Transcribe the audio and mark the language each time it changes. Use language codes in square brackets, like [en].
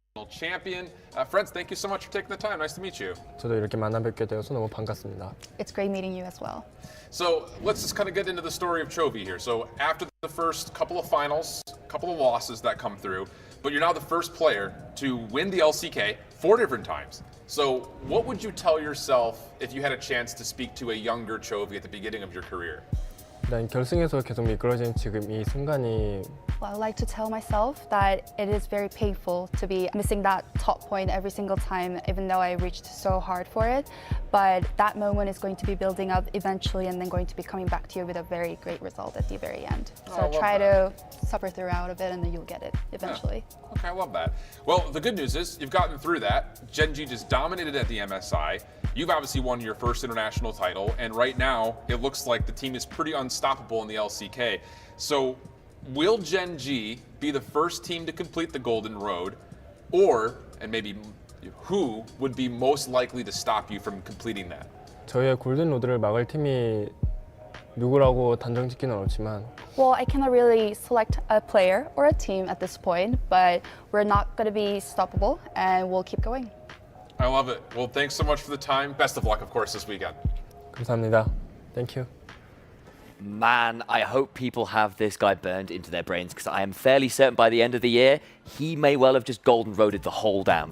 [en] champion. Friends, thank you so much for taking the time. Nice to meet you. [ko] 저도 이렇게 만나뵙게 되어서 너무 반갑습니다. [en] It's great meeting you as well. So let's just kind of get into the story of Chovy here. So after the first couple of finals, couple of losses that come through, but you're now the first player to win the LCK 4 different times. So what would you tell yourself if you had a chance to speak to a younger Chovy at the beginning of your career? [ko] 일단 결승에서 계속 미끄러진 지금 이 순간이 [en] Well, I would like to tell myself that it is very painful to be missing that top point every single time, even though I reached so hard for it. But that moment is going to be building up eventually and then going to be coming back to you with a very great result at the very end. So try to suffer throughout a bit and then you'll get it eventually. Yeah. Okay, I love that. Well, the good news is you've gotten through that. Gen.G just dominated at the MSI. You've obviously won your first international title, and right now it looks like the team is pretty unstoppable in the LCK. So will Gen.G be the first team to complete the Golden Road, or, and maybe who would be most likely to stop you from completing that? [ko] 저희의 골든 로드를 막을 팀이 누구라고 단정 짓기는 어렵지만 [en] Well, I cannot really select a player or a team at this point, but we're not going to be stoppable and we'll keep going. I love it. Well, thanks so much for the time. Best of luck, of course, this weekend. [ko] 감사합니다. [en] Thank you. Man, I hope people have this guy burned into their brains because I am fairly certain by the end of the year, he may well have just golden roaded the whole damn.